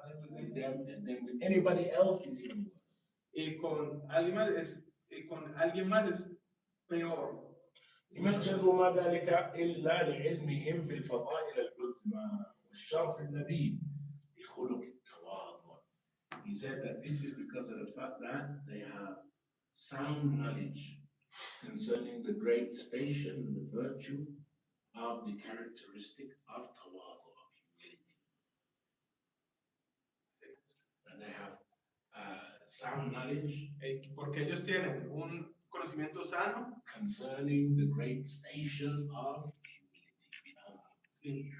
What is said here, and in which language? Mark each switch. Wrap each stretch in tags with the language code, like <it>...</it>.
<en>With them, and then with anybody else is even worse.</en> <es>y con alguien más es peor.</es> <en>He mentions</en> <ar>وما ذلك إلا لعلمهم بالفضائل العظمى الشرف النبيل بخلق التواضع.</ar> <en>He said that this is because of the fact that they have sound knowledge concerning the great station and the virtue of the characteristic of tawadu, of humility. And they have sound knowledge</en> <es>porque ellos tienen un conocimiento sano</es> <en>concerning the great station of humility.</en>